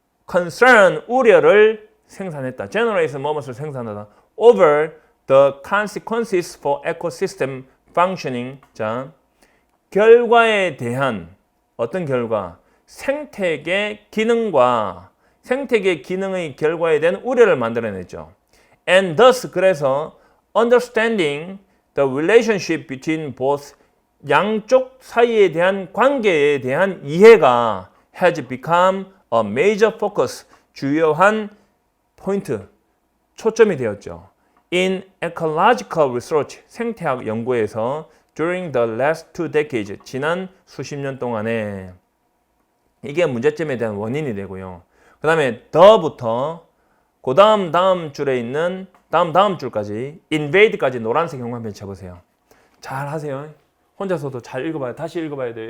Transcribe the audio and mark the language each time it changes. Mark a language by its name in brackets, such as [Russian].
[Korean] concern, 우려를 생산했다. generate, 무엇을 생산하다. [English] over the consequences for ecosystem functioning. [Korean] 자, 결과에 대한 어떤 결과? 생태계 기능과 생태계 기능의 결과에 대한 우려를 만들어냈죠. [English] And thus, [Korean] 그래서 [English] understanding the relationship between both, [Korean] 양쪽 사이에 대한 관계에 대한 이해가 [English] has become a major focus, [Korean] 주요한 포인트, 초점이 되었죠. [English] In ecological research, [Korean] 생태학 연구에서 [English] during the last 2 decades, [Korean] 지난 수십 년 동안에 이게 문제점에 대한 원인이 되고요. 그 다음에 the부터 그 다음 줄에 있는 다음 줄까지 invade까지 노란색 형광펜 쳐보세요. 잘 하세요. 혼자서도 잘 읽어봐요. 다시 읽어봐야 돼요.